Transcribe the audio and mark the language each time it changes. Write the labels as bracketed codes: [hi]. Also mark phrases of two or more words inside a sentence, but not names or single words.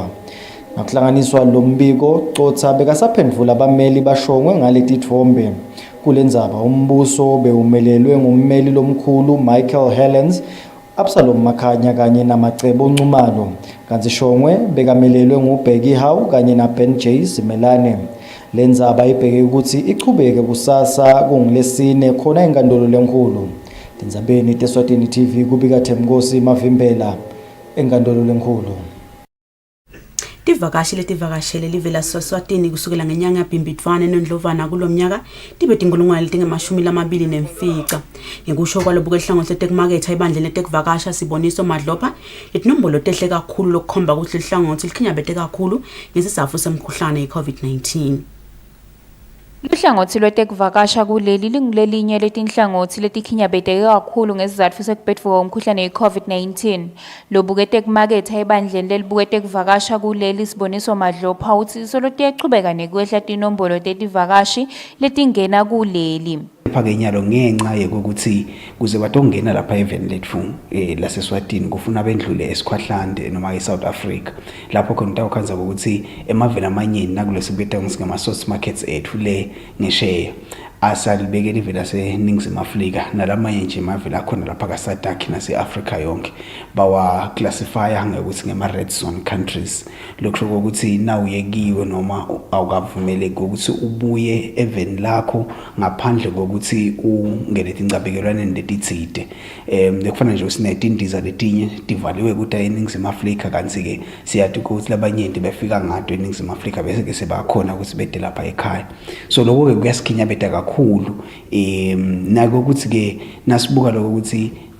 [ss] Nakuhlanganiswa lombiko Gcotha bekasaphendvula abameli bashongwe ngaletithombe. Kulendzaba umbuso bewumelelwe ngummeli lomkhulu Michael Helens, Absalom Makhanya kanye namacebo Ncumalo. Kanti shongwe bekamelelwe nguBheki Hawu kanye naBen J Simelane. Lendzaba ibheke ukuthi ichubeke kusasa kungilesine khona enkantolo lenkulu. Tindzabeni teSwatini TV kubika Themkosi Mavimbela enkantolo lenkulu. Tivakashi letivakashele live laseSwatini kusukela ngenyanga yaBhimbidvwane noNdlovana kulomnyaka tibe tingulungwane letinge-24. Ngekusho kwalobu kwehlangothi letekumaketha ibandla letekuvakasha Siboniso Madlopha, letinombolo tehle kakhulu lokukhomba ukuthi lehlangothi likhinyabete kakhulu ngesizatfu semkhuhlane ye-COVID-19. Luhlangothi lwetekuvakasha kuleli lingulelinye letinhlangothi letikhinyabeteke kakhulu ngesizatfu sekubhedvuka umkhuhlane we-COVID-19. Lobukete kumaketha ebandleni lelibukete kuvakasha kuleli Siboniso Madlopha uthi solotiyachubeka nekwehla tinombolo tetivakashi letingena kuleli. Phake inyalo ngenxa yokuthi kuze batongena lapha eveni lethu laseSwatini kufuna bendlule eSkhwahlande noma eSouth Africa lapho khona utawukhanza ukuthi emaveni amanyeni nakulesibeta ngama [en] source markets [ss] ethu le ngesheya asalibekela ivela seNingizimu Afrika nalamanye nje emaveni akhona lapha kaSadak nase-Africa yonke bawa classify ngokuthi ngema [en] red zone countries [ss] lokho ukuthi nawuyekiwe noma awukavumeleki ukuthi ubuye eveni lakho ngaphandle kokuthi ungene tincabekelwaneni letitsite lekufana nje usinetindiza letinye divaliwe ukuthi eNingizimu Afrika kanti ke siyathi ukuthi labanyenti befika ngato eNingizimu Afrika bese ke sebakhona ukuthi bede lapha ekhaya so lokho ke kuyasikhinyabeta kakhulu nako ukuthi ke nasibuka lokho ukuthi